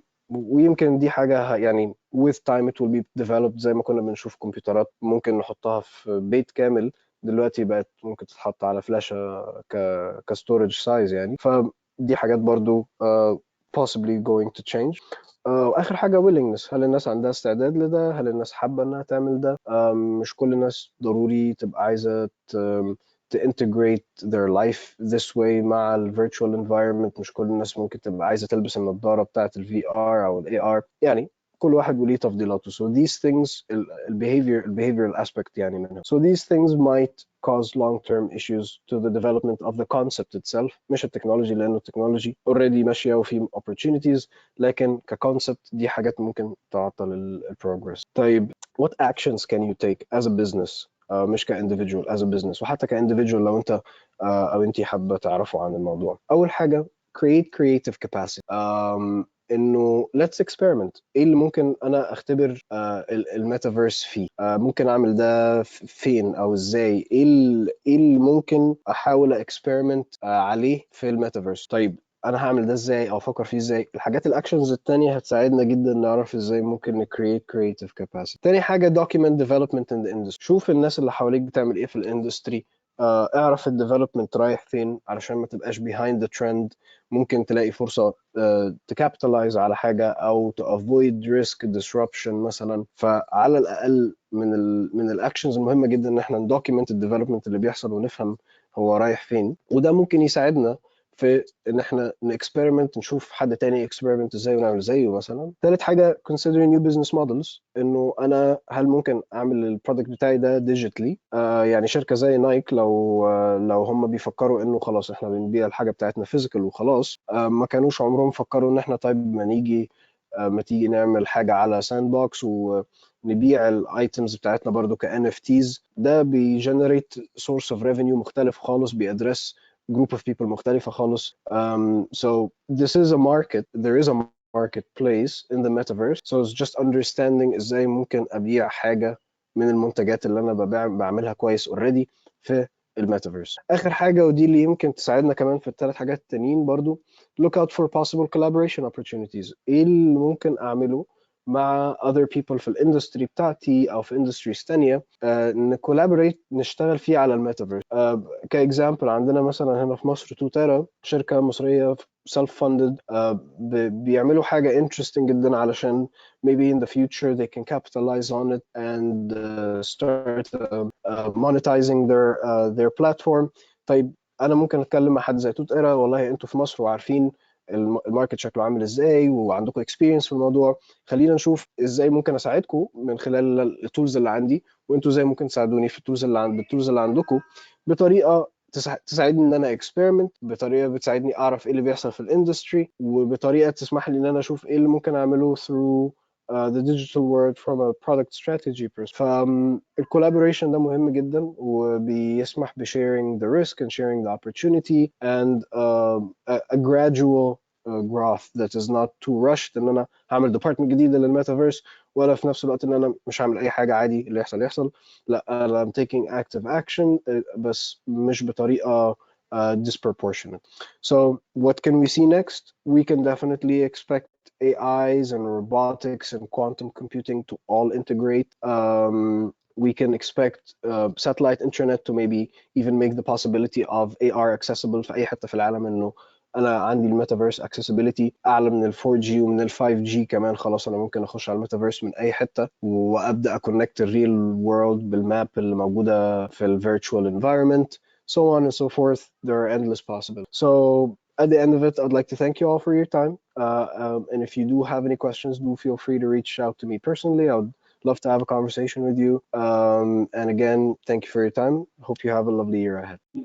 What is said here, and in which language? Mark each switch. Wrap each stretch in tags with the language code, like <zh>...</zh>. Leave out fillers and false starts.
<ar>ويمكن دي حاجة يعني</ar> <en>with time it will be developed.</en> <ar>زي ما كنا بنشوف كمبيوترات ممكن نحطها في بيت كامل، دلوقتي بقت ممكن تتحط على فلاشة كستورج سايز يعني. فدي حاجات برضو</ar> <en>possibly going to change.</en> <ar>واخر حاجه willingness، هل الناس عندها استعداد لده؟ هل الناس حابه انها تعمل ده؟ مش كل الناس ضروري تبقى عايزه</ar> <en>to integrate their life this way</en> <ar>مع ال virtual environment. مش كل الناس ممكن تبقى عايزه تلبس النضاره بتاعه ال VR او ال AR يعني. كل واحد وليه تفضيلاته.</ar> <en>So these things behavioral aspect</en> <ar>يعني منهم.</ar> <en>So these things might cause long-term issues to the development of the concept itself،</en> <ar>مش التكنولوجي، لأنه التكنولوجي</ar> <en>already</en> <ar>ماشية وفي</ar> <en>opportunities،</en> <ar>لكن كconcept دي حاجات ممكن تعطل البروجرس. طيب</ar> <en>what actions can you take as a business،</en> <ar>مش كindividual،</ar> <en>as a business،</en> <ar>وحتى كindividual لو انت او انتي حابة تعرفوا عن الموضوع. أول حاجة</ar> <en>create creative capacity. انه let's experiment.</en> <ar>ايه اللي ممكن انا اختبر الميتافيرس فيه؟ ممكن اعمل ده فين او ازاي؟ ايه اللي ممكن احاول اكسبيرمنت عليه في الميتافيرس؟ طيب انا هعمل ده ازاي او افكر فيه ازاي؟ الحاجات الاكشنز التانية هتساعدنا جدا نعرف ازاي ممكن نكريت</ar> <en>creative capacity.</en> <ar>تاني حاجة</ar> <en>document development in the industry.</en> <ar>شوف الناس اللي حواليك بتعمل ايه في الاندستري، اعرف الديفلوبمنت رايح فين علشان ما تبقاش</ar> <en>behind the trend.</en> <ar>ممكن تلاقي فرصة تكابيتالايز على حاجة او</ar> <en>to avoid risk disruption</en> <ar>مثلا. فعلى الاقل من الاكشنز المهمة جدا ان احنا ندوكيمنت الديفلوبمنت اللي بيحصل ونفهم هو رايح فين، وده ممكن يساعدنا في ان احنا نكسبيرمنت، نشوف حد تاني اكسبيرمنت ازاي ونعمل زيه مثلا. ثالث حاجه</ar> <en>considering new business models،</en> <ar>انه انا هل ممكن اعمل البرودكت بتاعي ده ديجيتالي؟ يعني شركه زي نايك لو هم بيفكروا انه خلاص احنا بنبيع الحاجه بتاعتنا فيزيكال وخلاص، ما كانوش عمرهم فكروا ان احنا طيب ما تيجي نعمل حاجه على ساند بوكس ونبيع الايتمز بتاعتنا برضو ك NFTs. ده بيجنريت سورس اوف ريفينيو مختلف خالص، بيدرس</ar> <en>group of people</en> <ar>مختلفة خالص.</ar> <en>So this is a market, there is a marketplace in the metaverse. So it's just understanding</en> <ar>ازاي ممكن ابيع حاجة من المنتجات اللي انا بعملها كويس already في الميتافيرس. اخر حاجة ودي اللي يمكن تساعدنا كمان في الثلاث حاجات التانيين برضو،</ar> <en>look out for possible collaboration opportunities.</en> <ar>ايه اللي ممكن اعمله مع</ar> <en>other people</en> <ar>في الاندستري بتاعتي او في اندستريز تانية، نكولابوريت نشتغل فيه على الميتافيرس. كاكزامبل عندنا مثلا هنا في مصر توتيرا، شركه مصريه</ar> <en>self funded،</en> <ar>بيعملوا حاجه</ar> <en>interesting</en> <ar>جدا علشان</ar> <en>maybe in the future they can capitalize on it and start monetizing their platform.</en> <ar>طيب انا ممكن اتكلم مع حد زي توتيرا، والله انتوا في مصر وعارفين الماركت شكله عامل ازاي وعندكم اكسبيرينس في الموضوع، خلينا نشوف ازاي ممكن اساعدكم من خلال التولز اللي عندي، وانتوا ازاي ممكن تساعدوني في التولز اللي عندكم، بطريقه تساعدني ان انا اكسبيرمنت، بطريقه بتساعدني اعرف ايه اللي بيحصل في الاندستري، وبطريقه تسمح لي ان انا اشوف ايه اللي ممكن اعمله</ar> <en>through the digital world from a product strategy perspective.</en> <ar>فالكولابوريشن ده مهم جدا وبيسمح</ar> <en>بsharing the risk and sharing the opportunity and a gradual growth that is not too rushed.</en> <ar>ان انا هعمل ديبارتمنت جديده للميتافيرس ولا في نفس الوقت ان انا مش هعمل اي حاجه عادي اللي يحصل يحصل. لا انا</ar> <en>I'm taking active action</en> <ar>بس مش بطريقه disproportionate.</ar> <en>So what can we see next? We can definitely expect AIs and robotics and quantum computing to all integrate. We can expect satellite internet to maybe even make the possibility of AR accessible</en> <ar>في أي حتة في العالم. إنه أنا عندي الميتافيرس accessibility أعلى من ال 4G ومن ال 5G كمان. خلاص أنا ممكن أخش على الميتافيرس من أي حتة وأبدأ أكونكت الريل وورلد بالماب اللي موجودة في ال virtual environment.</ar> <en>So on and so forth. There are endless possibilities. So at the end of it, I'd like to thank you all for your time. And if you do have any questions, do feel free to reach out to me personally. I would love to have a conversation with you. And again, thank you for your time. Hope you have a lovely year ahead.</en>